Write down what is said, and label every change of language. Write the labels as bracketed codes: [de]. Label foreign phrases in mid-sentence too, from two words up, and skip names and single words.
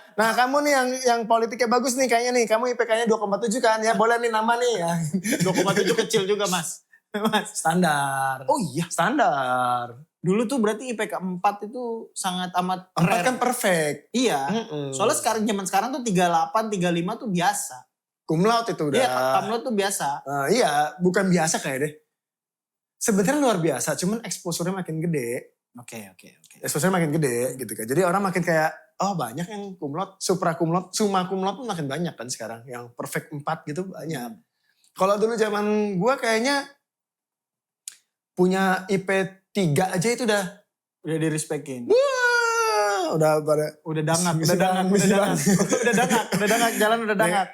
[id] Nah kamu nih yang politiknya bagus nih kayaknya nih. Kamu IPK-nya 2,7 kan, ya boleh nih nama nih. Ya. 2,7 kecil juga mas. Mas. Standar. Oh iya. Standar. Dulu tuh berarti IPK 4 itu sangat amat 4 rare. kan perfect. Iya. Soalnya zaman sekarang tuh 38, 35 tuh biasa. [la] Cum laude [id] itu udah. Iya, [la] cum laude [id] tuh biasa. Iya, bukan biasa kayak deh. Sebenarnya luar biasa, cuman exposure-nya makin gede. Oke. Exposure makin gede gitu kan. Jadi orang makin kayak, oh banyak yang [la] cum laude, supra cum laude, summa cum laude [id] pun makin banyak kan sekarang. Yang perfect 4 gitu banyak. Kalau dulu zaman gua kayaknya punya IP 3 aja itu udah direspekin. Wah, udah dangak, jalan udah dangak.